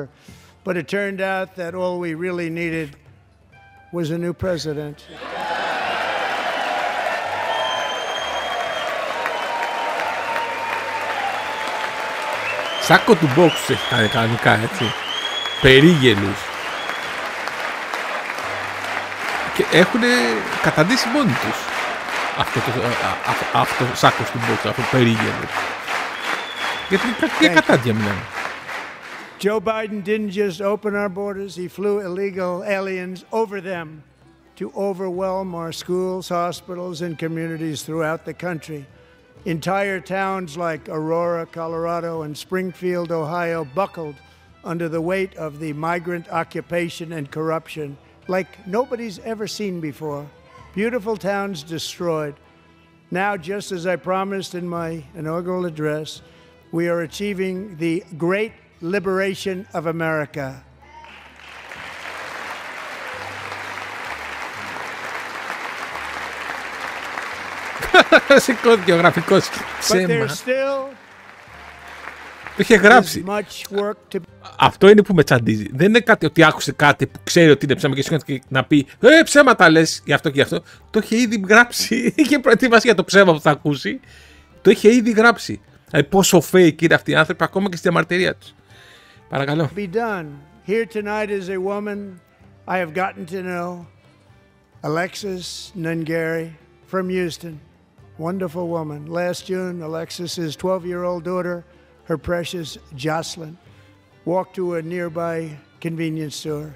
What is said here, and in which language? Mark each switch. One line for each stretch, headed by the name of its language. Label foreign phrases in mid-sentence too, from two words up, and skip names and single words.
English: But it turned out that all we really needed was a new president.
Greek: Σάκο του box έχει κάνει κανονικά, έτσι. Περίγελους. Και έχουν καταντήσει μόνοι τους αυτό το σάκο του box, αυτό το περίγελο. Γιατί για κατάντια μιλάμε.
English: Joe Biden didn't just open our borders, he flew illegal aliens over them to overwhelm our schools, hospitals, and communities throughout the country. Entire towns like Aurora, Colorado, and Springfield, Ohio, buckled under the weight of the migrant occupation and corruption like nobody's ever seen before. Beautiful towns destroyed. Now, just as I promised in my inaugural address, we are achieving the great liberation of America.
Greek: Σηκώθηκε ο γραφικός ψέμα. Το είχε γράψει. Αυτό είναι που με τσαντίζει. Δεν είναι κάτι ότι άκουσε κάτι που ξέρει ότι είναι ψέμα και σηκώθηκε να πει ψέματα λες γι' αυτό και γι' αυτό. Το είχε ήδη γράψει. Είχε προετοιμάσει για το ψέμα που θα ακούσει. Το είχε ήδη γράψει. Πόσο fake είναι αυτοί οι άνθρωποι ακόμα και στη διαμαρτυρία τους. Παρακαλώ.
English: Be done. Here tonight is a woman I have gotten to know, Alexis Nungari from Houston. Wonderful woman. Last June, Alexis's 12-year-old daughter, her precious Jocelyn, walked to a nearby convenience store.